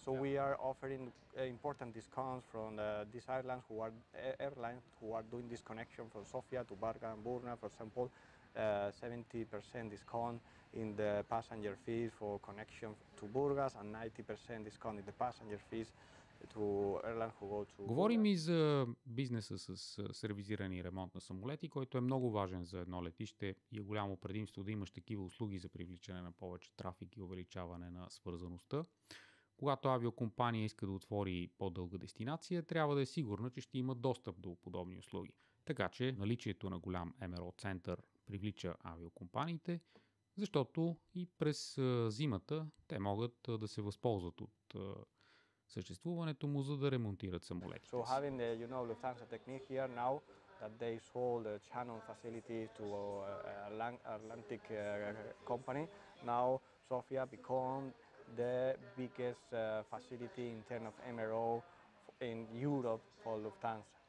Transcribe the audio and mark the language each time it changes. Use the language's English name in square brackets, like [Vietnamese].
[English] So we are offering important discounts from these airlines who are doing this connection from Sofia to Barga and Burna, for example, 70% discount in the passenger fees for connection to Burgas and 90% discount in the passenger fees to airlines who go to [Bulgarian] Говорим и за бизнеса с сервизиране и ремонт на самолети, който е много важен за едно летище и е голямо предимство да имаш такива услуги за привличане на повече трафик и увеличаване на свързаността. Когато авиокомпания иска да отвори по-дълга дестинация, трябва да е сигурна, че ще има достъп до подобни услуги. Така че наличието на голям МРО център привлича авиокомпаниите, защото и през зимата те могат да се възползват от съществуването му, за да ремонтират самолетите. [English] So having the, Lufthansa technique here now that they sold the channel facility to Atlantic company, now Sofia become the biggest facility in terms of MRO in Europe for Lufthansa.